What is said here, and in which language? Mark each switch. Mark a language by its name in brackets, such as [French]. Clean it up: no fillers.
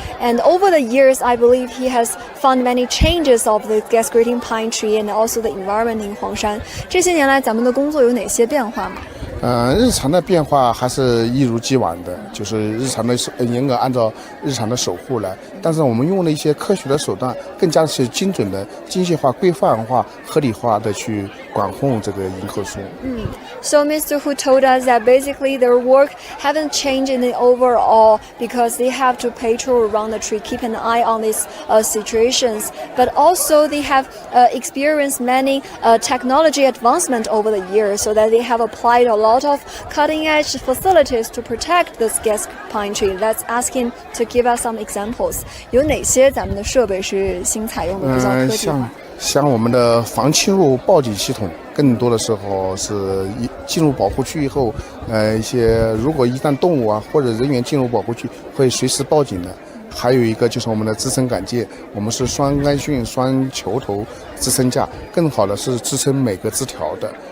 [English] And over the years, I believe he has found many changes of the gas grading pine tree and also the environment in Huangshan. [Chinese] 这些年来，咱们的工作有哪些变化吗？日常的变化还是一如既往的，就是日常的严格按照日常的守护来，但是我们用了一些科学的手段，更加是精准的、精细化、规范化、合理化的去管控这个迎客松。 [English] So Mr. Hu told us that basically their work haven't changed in the overall because they have to patrol around the tree, keep an eye on these situations, but also they have experienced many technology advancement over the years, so that they have applied a lot of cutting-edge facilities to protect this gas pine tree. Let's ask him to give us some examples. [Chinese] 有哪些咱们的设备是新采用的比较科技化？像我们的防侵入报警系统，更多的时候是进入保护区以后，一些如果一旦动物啊或者人员进入保护区，会随时报警的。还有一个就是我们的支撑杆件，我们是双杆讯、双球头支撑架，更好的是支撑每个枝条的。